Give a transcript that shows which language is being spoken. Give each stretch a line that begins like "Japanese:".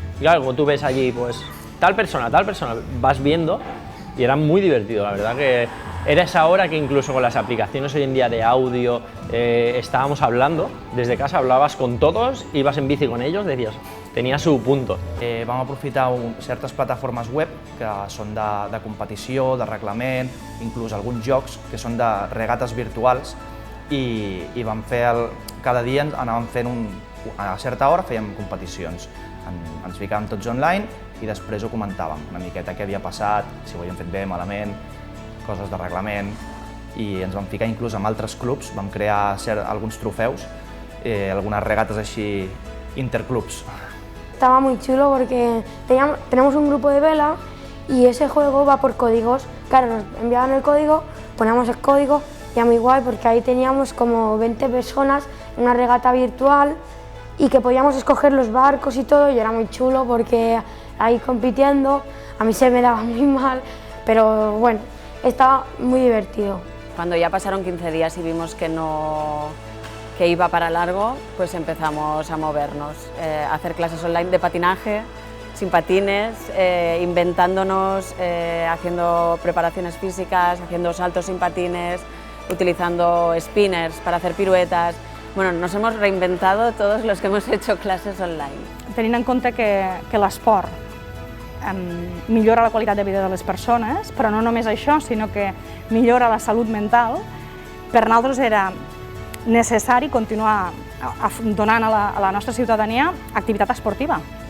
Spanish: Y claro, como tú ves allí, tal persona, vas viendo. Y era muy divertido, la verdad que era esa hora que incluso con las aplicaciones hoy en día de audio estábamos hablando, desde casa hablabas con todos, ibas en bici con ellos, decías, tenia su punto.
Catalan: Vam aprofitar certes plataformes web que són de competició, de reglament, inclús alguns jocs que són de regates virtuals i vam fer, cada dia anàvem fent, a certa hora fèiem competicions. Ens ficàvem tots online i després ho comentàvem una miqueta què havia passat, si ho havíem fet bé, malament, coses de reglament, i ens vam ficar inclús amb altres clubs, vam crear alguns trofeus,
Spanish: algunas regatas
Catalan: així interclubs.
Spanish: Estaba muy chulo porque tenemos un grupo de vela y ese juego va por códigos. Claro, nos enviaban el código, poníamos el código y era muy guay porque ahí teníamos como 20 personas en una regata virtual y que podíamos escoger los barcos y todo, y era muy chulo porque ahí compitiendo, a mí se me daba muy mal, pero bueno, estaba muy divertido. Cuando ya pasaron 15 días y vimos que iba para largo, pues empezamos a movernos, a hacer clases online de patinaje, sin patines, inventándonos, haciendo preparaciones físicas, haciendo saltos sin patines, utilizando spinners para hacer piruetas. Bueno, nos hemos reinventado todos los que hemos hecho clases online.
Catalan: Tenint en compte que l'esport millora la qualitat de vida de les persones, però no només això, sinó que millora la salut mental, per nosaltres era necessari continuar donant a la nostra ciutadania activitat esportiva.